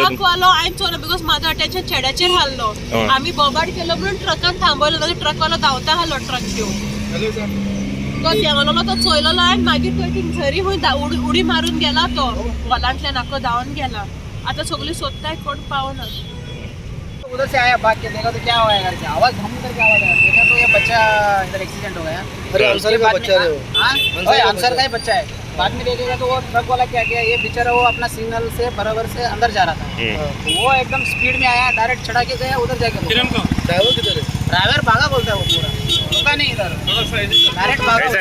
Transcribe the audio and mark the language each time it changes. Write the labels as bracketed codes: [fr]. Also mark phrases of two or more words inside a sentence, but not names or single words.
[kok] ट्रक वालो हांवें चोवना बिकॉज म्हाजो अटेन्शन चेड्याचेर हाल्लो आमी बोबाड केलो म्हणून ट्रकान थांबयलो जाल्यार ट्रक वालो धांवता हालो ट्रक घेवन तो देंवलो तो चोयलो आनी मागीर तो एक झरी खंय उडी मारून गेला तो वॉलांतल्यान आख्खो धांवन गेला आतां सगळीं सोदताय कोण पावना [hi] उधर से आया भाग के देखा तो क्या हुआ करके आवाज धम करके आवाज आया देखा तो ये बच्चा इधर एक्सीडेंट हो गया अरे आंसर का बच्चा है वो हां आंसर का ही बच्चा है बाद में देखेगा तो वो ट्रक वाला क्या किया ये बेचारा वो अपना सिग्नल से बराबर से अंदर जा रहा था तो वो एकदम स्पीड में आया डायरेक्ट चढ़ा के गया उधर जाके ड्राइवर किधर है ड्राइवर भागा बोलता है वो पूरा रुका नहीं इधर डायरेक्ट भागा